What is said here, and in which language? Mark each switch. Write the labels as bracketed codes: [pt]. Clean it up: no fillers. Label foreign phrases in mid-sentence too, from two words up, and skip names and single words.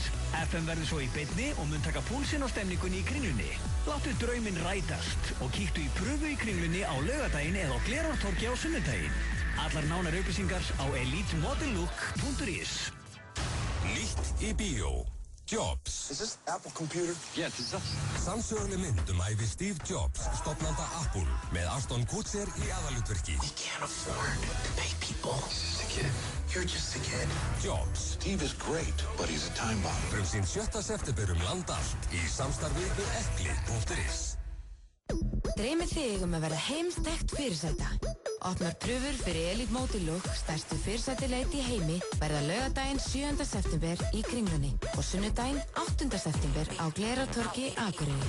[is] FM verður svo í beinni og mun taka púlsinn á stemningunni í Kringlunni. Láttu drauminn rætast og kíktu í pröfu í Kringlunni á laugardaginn eða á Glerártorgi á sunnudaginn. Allar nánar upplýsingar á elitemodellook.is. Nýtt í bíó. Jobs. [en] Is this Apple computer? Yes, it's us. [is] Sannsöguleg mynd ævi Steve Jobs, stofnanda Apple, með Ashton Kutcher í aðalhlutverki. [en] We can't afford to pay people. He's just a kid. You're just a kid. Jobs. Steve is great, but he's a time bomb. [is] Frumsýnd 7. september land allt í samstarfi við Epli.is. Dreymið þig að verða heimstækt fyrirsæta. Opnar pröfur fyrir Elite Motilook, stærstu fyrirsætileit í heimi, verða laugardaginn 7. september í Kringlunni og sunnudaginn 8. september á Glerártorgi Akureyri.